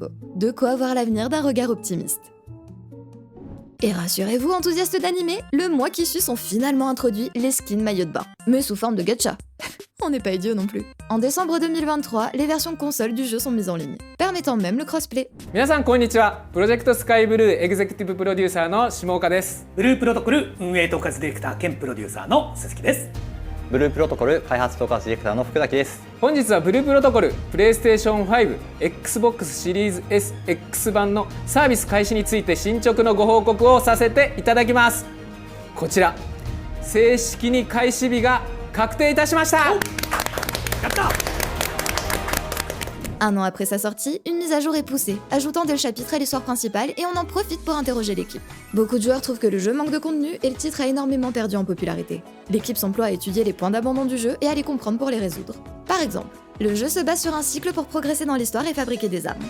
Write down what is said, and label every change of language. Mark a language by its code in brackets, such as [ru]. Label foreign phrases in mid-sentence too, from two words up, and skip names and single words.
[fr] De quoi voir l'avenir d'un regard optimiste. Et rassurez-vous, enthousiastes d'animé, le mois qui suit sont finalement introduits les skins maillots de bain, mais sous forme de gacha. On n'est pas idiots non plus. En décembre 2023, les versions console du jeu sont mises en ligne, permettant même le crossplay. [ja] 皆さんこんにちは。プロジェクトスカイブルーエグゼクティブプロデューサーの下岡です。ブループロトコル運営統括ディレクター兼プロデューサーの鈴木です。ブループロトコル開発統括ディレクターの福崎です。本日はブループロトコルプレイステーション5 Xbox シリーズ SX 版のサービス開始について進捗のご報告をさせていただきます。こちら正式に開始日が確定いたしました。やった。 [fr] Un an après sa sortie, une mise à jour est poussée, ajoutant des chapitres à l'histoire principale et on en profite pour interroger l'équipe. Beaucoup de joueurs trouvent que le jeu manque de contenu et le titre a énormément perdu en popularité. L'équipe s'emploie à étudier les points d'abandon du jeu et à les comprendre pour les résoudre. Par exemple, Le jeu se base sur un cycle pour progresser dans l'histoire et fabriquer des armes.